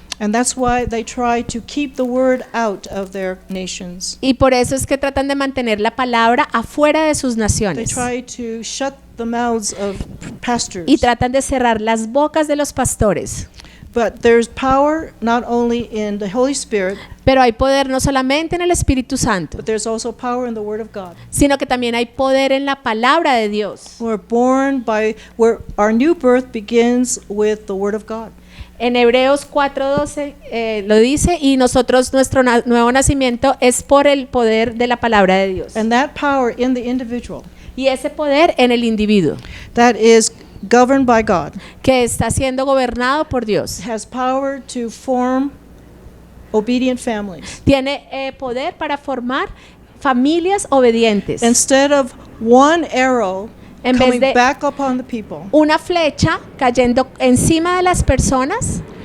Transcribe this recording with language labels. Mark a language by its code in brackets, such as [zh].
[en] And that's why they try to keep the word out of their nations. [es] Y por eso es que tratan de mantener la palabra afuera de sus [en] They [es] naciones. [en] try to shut the mouths of pastors. [es] Y tratan de cerrar las bocas de los pastores. [en] But there's power not only in the Holy Spirit, [es] Pero hay poder no solamente en el Espíritu Santo, [en] but there's also power in the Word of God. [es] sino que también hay poder en la palabra de Dios. [en] We're born by, where our new birth begins with the Word of God. [es] En Hebreos 4:12 lo dice, y nosotros nuestro nuevo nacimiento es por el poder de la palabra de Dios. [en] And that power in the individual, [es] Y ese poder en el individuo, [en] that is governed by God, [es] que está siendo gobernado por Dios, [en] has power to form obedient families. [es] tiene poder para formar familias obedientes. [en] Instead of one arrow [es] En vez [en] coming [es] de [en] back upon the people, [es] una flecha cayendo encima de las personas,